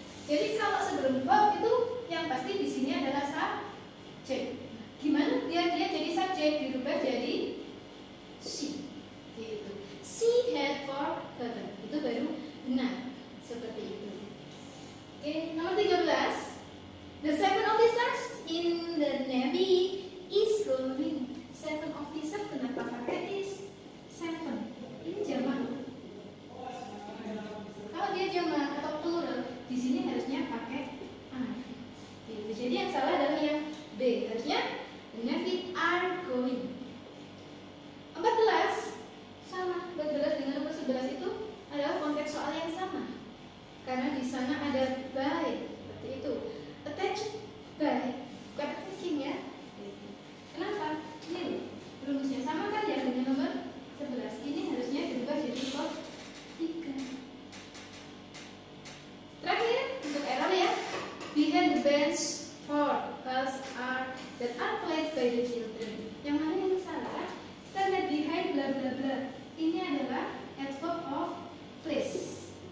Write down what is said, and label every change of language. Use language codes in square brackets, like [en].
[id] Jadi kalau sebelum verb itu yang pasti di sini adalah subjek. Gimana dia jadi subjek dirubah jadi she gitu. [en] She had forgotten. [id] Itu baru benar seperti itu. Oke, nomor 13. [en] The 7 officers in the Navy is going. [id] 7 officer kenapa pakai is 7? Ini jamak. Kalau dia jamak atau plural, di sini harusnya pakai I. Gitu. Jadi yang salah adalah yang B. Harusnya [en] the Navy are going. [id] 14 sama, 14 dengan nomor 11 itu adalah konteks soal yang sama. Karena di sana ada by, seperti itu. [en] Attached by, [id] bukan attaching ya. Kenapa? Ini loh, rumusnya sama kan ya dengan nomor 11. Ini harusnya berubah jadi verb 3. Terakhir untuk error ya. [en] Behind the bench for balls that are played by the children. [id] Yang mana yang salah? Kita lihat behind bla bla bla. Ini adalah adverb of place.